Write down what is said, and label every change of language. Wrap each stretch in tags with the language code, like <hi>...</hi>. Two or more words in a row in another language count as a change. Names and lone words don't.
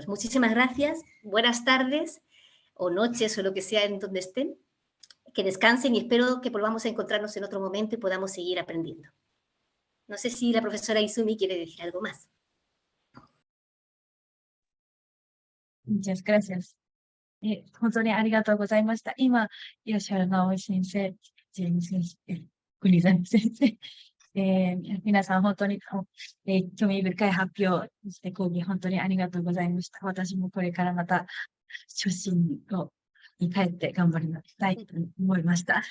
<es>Muchísimas gracias, buenas tardes o noches o lo que sea en donde estén, que descansen y espero que volvamos a encontrarnos en otro momento y podamos seguir aprendiendo. No sé si la profesora Izumi quiere decir algo más. Muchas gracias.</es> <ja>本当にありがとうございました。今、いらっしゃる直井先生、ジェーム先生、国谷先生、皆さん本当に、興味深い発表、そして講義本当にありがとうございました。私もこれからまた初心に帰って頑張りたいと思いました。</ja>